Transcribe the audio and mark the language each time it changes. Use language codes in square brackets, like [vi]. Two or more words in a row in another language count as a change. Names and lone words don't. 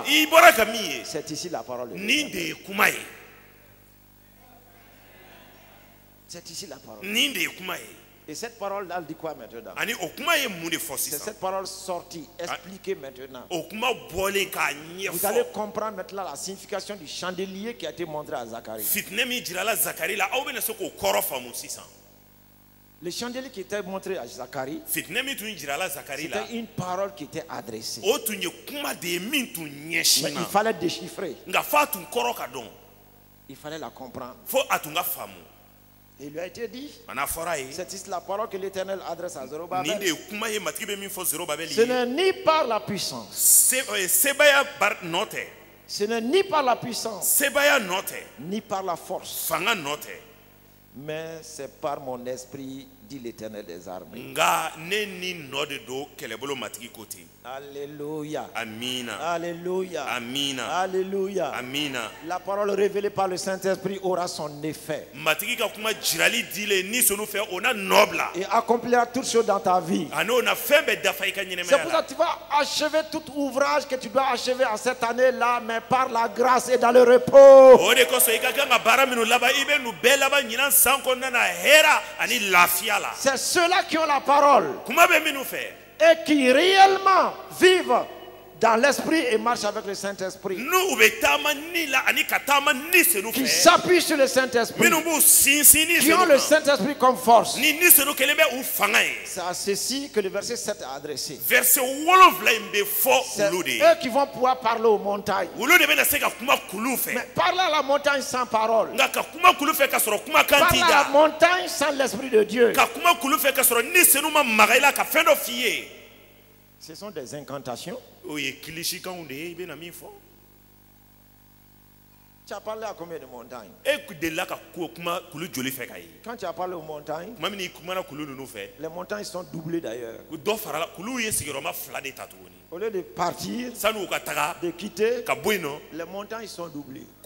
[bm] i bɔra ka min ye [fr] c'est ici la parole de Dieu. [bm] nin de ye kuma ye [fr] C'est ici la parole. [bm] nin de ye kuma ye [fr] Et cette parole-là, elle dit quoi maintenant? [bm] ani o kuma ye mun de fɔ [fr] C'est [bm] sisan [fr] cette parole sortie, expliquée maintenant. [bm] o kuma bɔlen k'a [fr] Vous allez [bm] ɲɛfɔ [fr] comprendre maintenant la signification du chandelier qui a été montré à Zacharie. [bm] fitinɛ min jirala zakari la aw bɛna se k'o kɔrɔ faamu sisan [fr] Le chandelier qui était montré à Zacharie, [bm] fitinɛ min tun jirala zakari la [fr] c'était une parole qui était adressée. [bm] o tun ye kuma de ye min tun [fr] Mais [bm] ɲɛsin [fr] il [bm] na [fr] fallait déchiffrer. [bm] nka f'a tun kɔrɔ ka dɔn [fr] Il fallait la comprendre. [bm] fo a tun ka faamu [fr] Et il lui a été dit, [bm] a n'a fɔra a ye [fr] c'est ici la parole que l'Éternel adresse à [bm] nin de [fr] Zorobabel. [bm] ye kuma ye matigi bɛ min fɔ zerobabɛli [fr] Ce [bm] ye [fr] n'est ni par la puissance, [bm] sebaya nɔ tɛ [fr] ce n'est ni par la puissance, [bm] sebaya nɔ tɛ [fr] ni par la force, [bm] fanga nɔ tɛ [fr] mais c'est par mon esprit, dit l'Éternel des armées. [bm] nga ne ni nɔ de don kɛlɛbolo matigi ko ten [fr] Alléluia. [bm] amina [fr] Alléluia. [bm] amina [fr] Alléluia. [bm] amina [fr] La parole révélée par le Saint-Esprit aura son effet [bm] matigi ka kuma jirali dilen ni sonu fɛ o na nɔ bila [fr] et accomplira toutes choses dans ta vie. [bm] ani o na fɛn bɛɛ dafa i ka [fr] C'est [bm] ɲɛnɛmaya [fr] pour la ça que tu vas achever tout ouvrage que tu dois achever en cette année-là, mais par la grâce et dans le repos. [bm] o de kosɔn i ka kan ka baara minnu laban i bɛ nu bɛɛ laban ɲinan san kɔnɔna na hɛra ani lafiya la [fr] C'est ceux-là qui ont la parole [bm] kuma bɛ minnu fɛ [fr] et qui réellement vivent dans l'esprit et marchent avec le Saint-Esprit. [bm] n'u bɛ taama ni la ani ka taama ni senu [fr] Qui [bm] fɛ [fr] s'appuient sur le Saint-Esprit. [bm] minnu b'u sinsin ni [fr] Qui ont [bm] senu [fr] le [bm] kan [fr] Saint-Esprit comme force. [bm] ni senu kelen bɛ u fanga ye [fr] C'est à ceci que le verset 7 a adressé. [bm] verset 7 in bɛ fɔ [fr] C'est [bm] olu de ye [fr] eux qui vont pouvoir parler aux montagnes. [bm] olu de bɛna se ka kuma kulu [fr] Mais [bm] fɛ [fr] parler à la montagne sans parole. [bm] nka ka kuma kulu fɛ ka sɔrɔ kuma kan t'i [fr] Parler à la [bm] da [fr] montagne sans l'Esprit de Dieu. [bm] ka kuma kulu fɛ ka sɔrɔ ni senu ma maga i la ka fɛn dɔ f'i ye [fr] Ce sont des incantations. [bm] o ye kilisikanw de ye i bɛna min fɔ [fr] Tu as parlé à combien de montagnes? Quand tu as parlé aux montagnes, les montagnes sont doublées d'ailleurs. Au lieu de partir, de quitter, les montagnes sont doublées.